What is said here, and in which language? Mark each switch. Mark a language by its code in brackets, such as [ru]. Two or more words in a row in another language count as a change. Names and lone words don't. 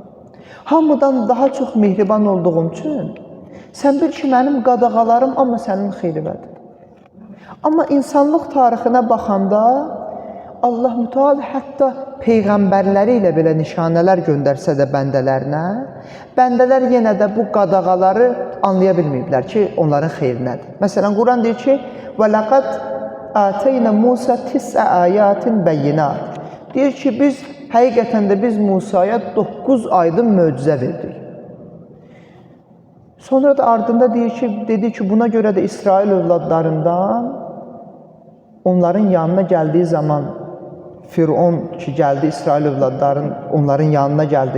[az] Hamıdan daha çox mehriban olduğum üçün sən bil ki, mənim qadağalarım amma sənin xeyribədir. Amma insanlıq tarixinə baxanda Allah Müteala hətta peyğəmbərləri ilə belə nişanələr göndərsə də bəndələrinə, bəndələr yenə də bu qadağaları anlaya bilməyiblər ki, onların xeyrinədir. Məsələn, Quran deyir ki, [ar] وَلَقَدْ آتَيْنَا مُوسَى تِسْعَ آيَاتٍ بَيِّنَاتٍ. [az] Deyir ki, həqiqətən də biz Musaya 9 aydın möcüzə verdik. Sonra da ardında dedi ki, buna görə də İsrail övladlarından onların yanına gəldiyi zaman Firon ki, gəldi, İsrail övladların onların yanına gəldi.